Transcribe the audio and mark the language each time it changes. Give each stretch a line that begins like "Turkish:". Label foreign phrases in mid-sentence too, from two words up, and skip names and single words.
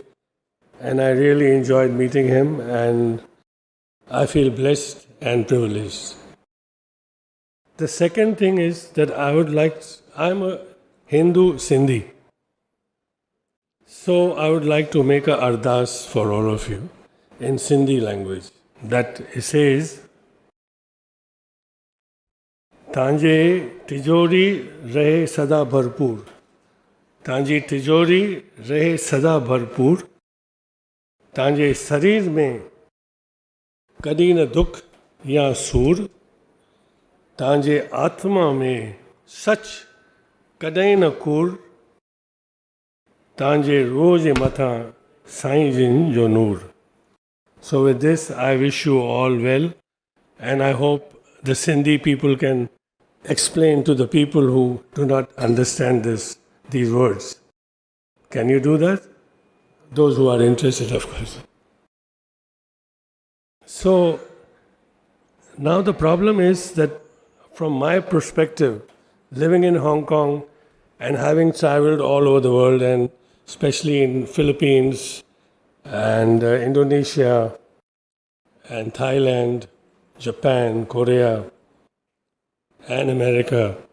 English: And I really enjoyed meeting him, and I feel blessed and privileged. The second thing is that I'm a Hindu Sindhi. So I would like to make a ardas for all of you in Sindhi language. That says,
Sindhi: تنهنجي تجوري رهي سدا ڀرپور. تنهنجي تجوري رهي سدا ڀرپور. تنهنجي سرير ۾ ڪڏهن نه ڏک يا سور. تنهنجي آتما ۾ سچ ڪڏهين نه ڪوڙ. تنهنجي روز ماٿا سائين جن جو نور.
English: So with this, I wish you all well, and I hope the Sindhi people can explain to the people who do not understand these words. Can you do that? Those who are interested, of course. So, now the problem is that from my perspective, living in Hong Kong and having traveled all over the world, and especially in Philippines and Indonesia and Thailand, Japan, Korea and America,